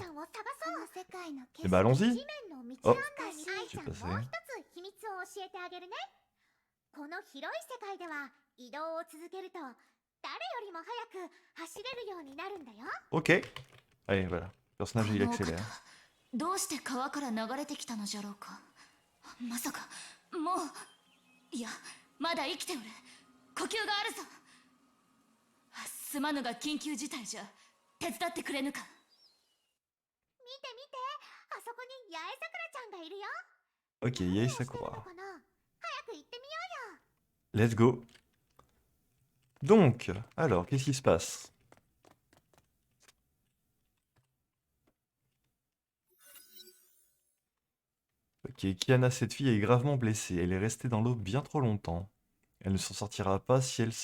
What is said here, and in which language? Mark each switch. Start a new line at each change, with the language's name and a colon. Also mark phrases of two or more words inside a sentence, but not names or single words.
French: Et bah allons-y. Oh, j'ai passé. Ok. Allez, voilà. Personnage il accélère.
Japanese: どうして川から流れてきたのじゃろうか。まさかもう、いやまだ生きておる。呼吸があるぞ。すまぬが緊急事態じゃ。手伝ってくれぬか。見て見て、あそこに八重桜ちゃんがいるよ。
French: Ok, Yae Sakura.
English: Let's go.
French: Donc, alors, qu'est-ce qui se passe? Ok, Kiana, cette fille est gravement blessée. Elle est restée dans l'eau bien trop longtemps. Elle ne s'en sortira pas si elle...